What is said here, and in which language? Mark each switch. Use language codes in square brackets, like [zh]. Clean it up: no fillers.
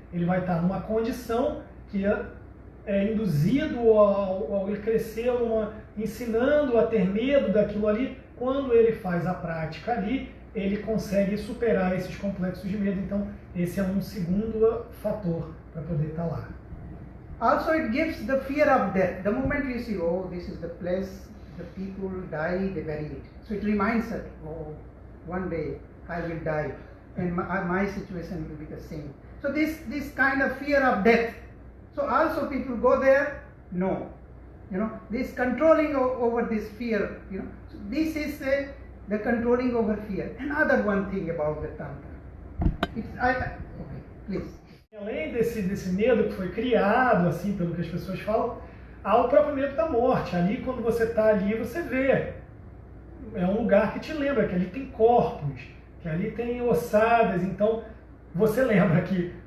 [pt] Ele vai estar numa condição que é induzido ao ele crescer, ensinando a ter medo daquilo ali. Quando ele faz a prática ali, ele consegue superar esses complexos de medo. Então, esse é um segundo fator para poder estar lá. [en] Also, it gives the fear of death. The moment you see, oh, this is the place, the people die, they bury it. So it reminds us, oh, one day I will die, and my situation will be the same. So this kind of fear of death. So also people go there, no. This controlling over this fear, So this is the controlling over fear. Another one thing about the Tantra. Okay, please. [pt] Além desse medo que foi criado, assim, pelo que as pessoas falam, há o próprio medo da morte. Ali, quando você está ali, você vê. É um lugar que te lembra que ali tem corpos, que ali tem ossadas. Então, você lembra que